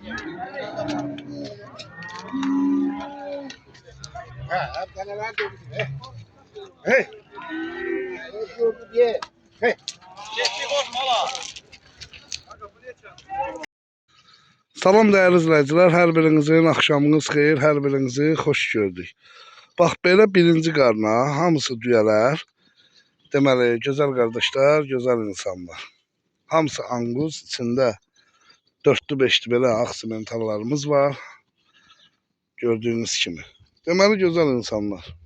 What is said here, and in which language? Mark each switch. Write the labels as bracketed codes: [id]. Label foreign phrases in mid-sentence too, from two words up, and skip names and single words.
[tr] Hey. Geçti bozma la. Salam değerli izleyiciler, her birinizin [az] akşamınız xeyir, [tr] her birinizi hoş gördük. [az] Bax belə birinci qarna, hamısı düyələr. Deməli, gözəl qardaşlar, gözəl insanlar. Hamısı anquz, içində 4-lü 5-li belə ağ simentallarımız var. Gördüyünüz kimi. Deməli, gözəl insanlar.